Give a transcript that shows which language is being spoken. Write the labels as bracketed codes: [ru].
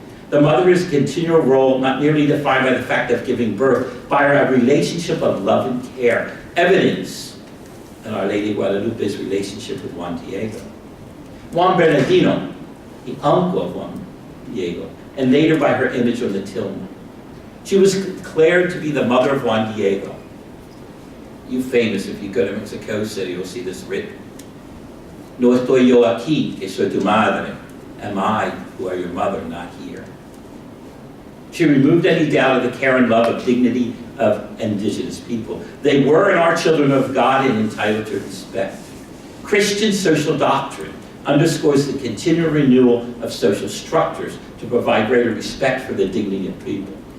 [en] The mother is a continual role, not merely defined by the fact of giving birth, by a relationship of love and care, evidence in Our Lady of Guadalupe's relationship with Juan Diego. Juan Bernardino, the uncle of Juan Diego, and later by her image on the tilma. She was declared to be the mother of Juan Diego. You famous, if you go to Mexico City, you'll see this written. [es] No estoy yo aquí, que soy tu madre. [en] Am I, who are your mother, not here? She removed any doubt of the care and love of dignity of indigenous people. They were and are children of God and entitled to respect. Christian social doctrine underscores the continual renewal of social structures to provide greater respect for the dignity of people.